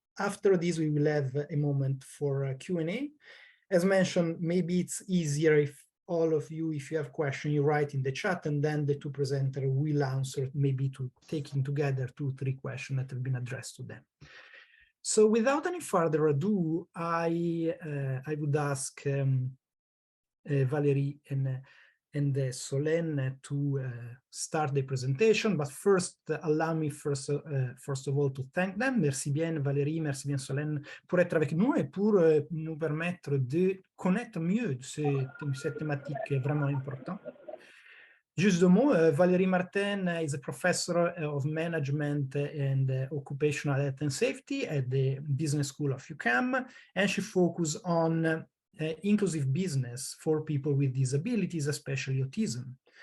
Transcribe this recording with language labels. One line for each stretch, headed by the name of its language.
English: After this, we will have a moment for Q&A. As mentioned, maybe it's easier if all of you, if you have questions, you write in the chat, and then the two presenters will answer, maybe to taking together 2-3 questions that have been addressed to them. So without any further ado, I would ask Valérie and Solène to start the presentation. But first, allow me first of all to thank them.
French: Merci bien Valérie, merci bien Solène pour être avec nous et pour nous permettre de connaître mieux cette thématique vraiment importante.
English: Just a mot, Valérie Martin is a professor of management and occupational health and safety at the business school of UQAM, and she focuses on inclusive business for people with disabilities, especially autism.